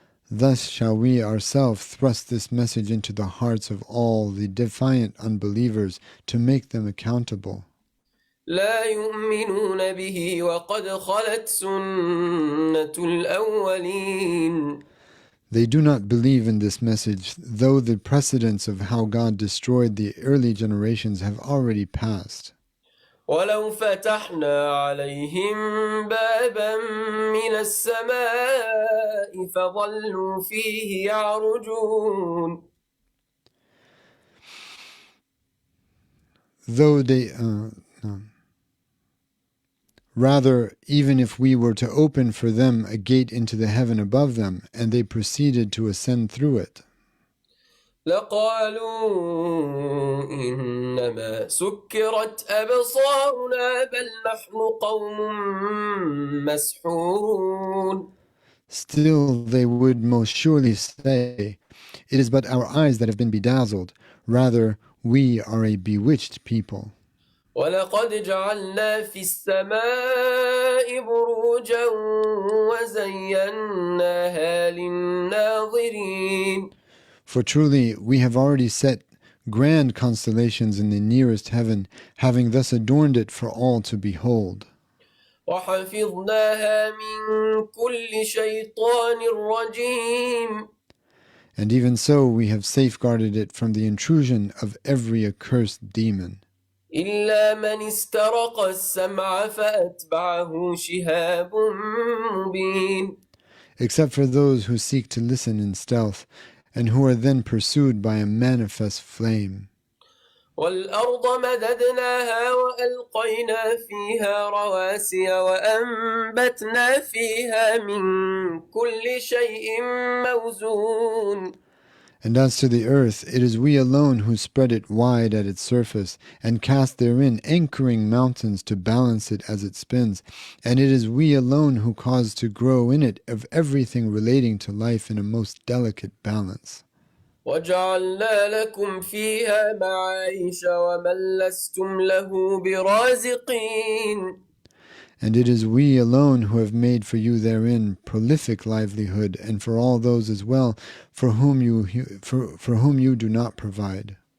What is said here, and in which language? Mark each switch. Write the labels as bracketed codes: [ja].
[en] Thus shall we ourselves thrust this message into the hearts of all the defiant unbelievers to make them accountable. [ar] لا يؤمنون به وقد خلت سنة الأولين. [en] They do not believe in this message, though the precedents of how God destroyed the early generations have already passed. [ar] ولو فتحنا عليهم بابا من السماء فظلوا فيه يعرجون. [en] Though they, rather, even if we were to open for them a gate into the heaven above them, and they proceeded to ascend through it, [ar] لقالوا إنما سكرت أبصارنا بل نحن قوم مسحورون. [en] still they would most surely say, "It is but our eyes that have been bedazzled. Rather, we are a bewitched people." [ar] ولقد جعلنا في السماء بروجا وزيناها للناظرين. [en] For truly we have already set grand constellations in the nearest heaven, having thus adorned it for all to behold. [ar] وحفظناها من كل شيطان رجيم. [en] And even so we have safeguarded it from the intrusion of every accursed demon. [ar] إلا من استرق السمع فأتبعه شهاب مبين. [en] Except for those who seek to listen in stealth, and who are then pursued by a manifest flame. [ar] والأرض مددناها وألقينا فيها رواسي وأنبتنا فيها من كل شيء موزون. [en] And as to the earth, it is we alone who spread it wide at its surface, and cast therein anchoring mountains to balance it as it spins. And it is we alone who cause to grow in it of everything relating to life in a most delicate balance. [ar] وجعلنا لكم فيها معايش ومن لستم له برازقين. [en] And it is we alone who have made for you therein prolific livelihood, and for all those as well for whom you do not provide.